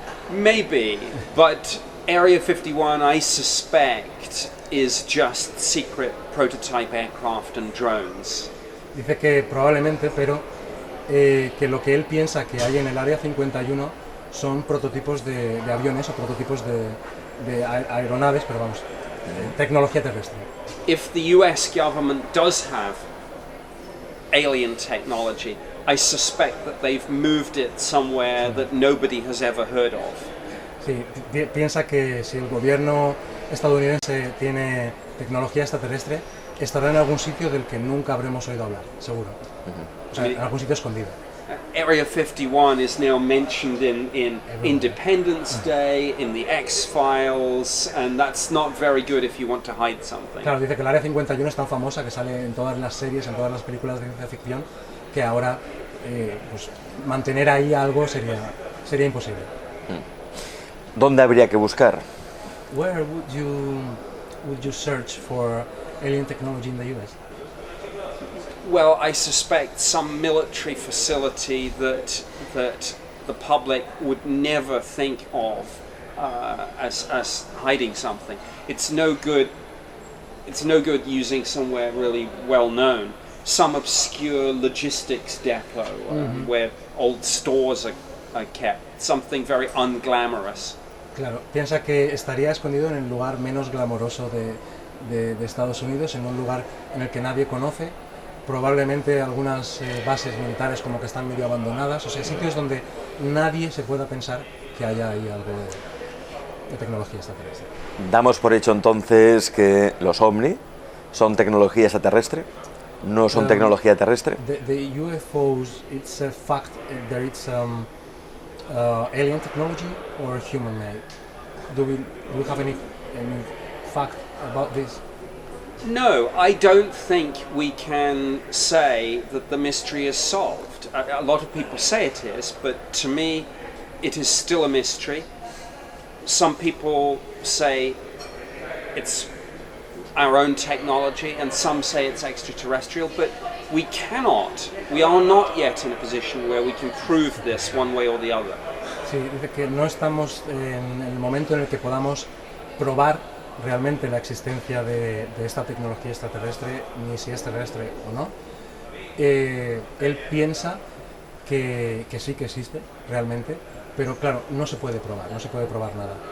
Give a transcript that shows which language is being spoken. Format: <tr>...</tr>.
<en>Maybe, but Area 51, I suspect, is just secret prototype aircraft and drones.</en> <es>Dice que probablemente, pero que lo que él piensa que hay en el Área 51 son prototipos de aviones o prototipos de aeronaves, pero vamos, tecnología terrestre.</es> <en>If the US government does have alien technology, I suspect that they've moved it somewhere that nobody has ever heard of.</en> <es>Sí, piensa que si el gobierno estadounidense tiene tecnología extraterrestre, estará en algún sitio del que nunca habremos oído hablar, seguro. O sea, en algún sitio escondido.</es> <en>Area 51 is now mentioned in Independence Day, in the X-Files, and that's not very good if you want to hide something.</en> <es>Claro, dice que el Área 51 es tan famosa que sale en todas las series, en todas las películas de ciencia ficción, que ahora pues, mantener ahí algo sería imposible. ¿Dónde habría que buscar?</es> <en>Where would you search for alien technology in the US? Well, I suspect some military facility that the public would never think of as hiding something. It's no good using somewhere really well known. Some obscure logistics depot where old stores are kept. Something very unglamorous.</en> <es>Claro, piensa que estaría escondido en el lugar menos glamoroso de Estados Unidos, en un lugar en el que nadie conoce. Probablemente algunas bases militares como que están medio abandonadas, o sea, sitios donde nadie se pueda pensar que haya ahí algo de tecnología extraterrestre. Damos por hecho entonces que los OVNI son tecnología extraterrestre, no son tecnología terrestre.</es> <en>The UFOs, it's a fact that it's alien technology or human-made. Do we have any fact about this? No, I don't think we can say that the mystery is solved. A lot of people say it is, but to me, it is still a mystery. Some people say it's our own technology, and some say it's extraterrestrial, but we are not yet in a position where we can prove this one way or the other.</en> <es>Sí, dice que no estamos en el momento en el que podamos probar realmente la existencia de esta tecnología extraterrestre, ni si es terrestre o no. Él piensa que sí que existe realmente, pero claro, no se puede probar nada.</es>